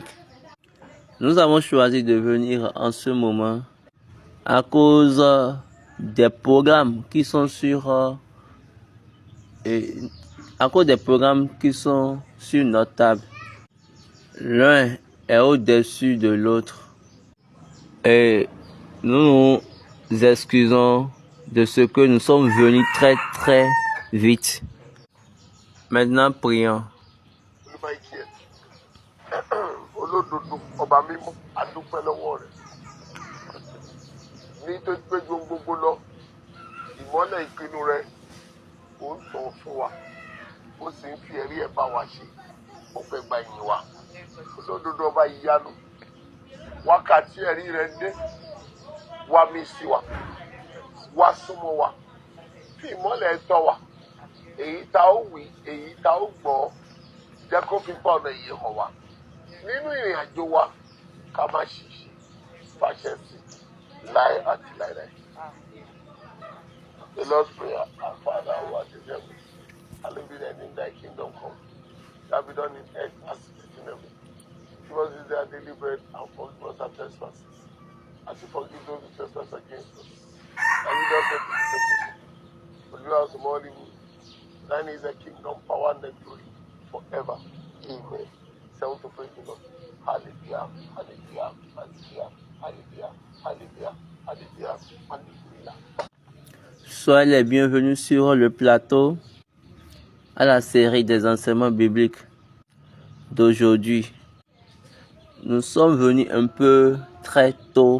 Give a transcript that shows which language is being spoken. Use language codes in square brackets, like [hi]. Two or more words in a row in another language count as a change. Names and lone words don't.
[fr] Nous avons choisi de venir en ce moment à cause des programmes qui sont sur notre table. L'un est au-dessus de l'autre. Et nous nous excusons de ce que nous sommes venus très très vite. Maintenant, prions. [yo] Ìmọ́lẹ̀ ìpinnu rẹ ó ń tàn fún wa ó sì ń fi ẹ̀rí ẹ̀ bá wa ṣe ó fẹ́ gba ìyìn wa olódodo ọba ìyanu wákàtí ẹ̀rí rẹ dé wá mí sí wa wá súnmọ́ wa fi ìmọ́lẹ̀ tọ́ wa èyí tá ó wí èyí tá ó gbọ́ jẹ́ kó fi pa ọ̀nà ìyè hàn wá nínú ìrìn àjò wa ká má ṣìṣe fàṣẹ sí láé àti láéláé. [en] The Lord's Prayer, our Father who art in heaven, hallowed be thy name, thy kingdom come. Thy be done in earth as it is in heaven. Give us this day our daily bread and forgive us our trespasses, as we forgive those who trespass against us. And lead us not into temptation, but deliver us from all evil. Thine is the kingdom, power, and the glory, forever. Amen. Seven to praise the Lord. Hallelujah, hallelujah, hallelujah, hallelujah, hallelujah, hallelujah, hallelujah. [fr] Soyez les bienvenus sur le plateau à la série des enseignements bibliques d'aujourd'hui. Nous sommes venus un peu très tôt.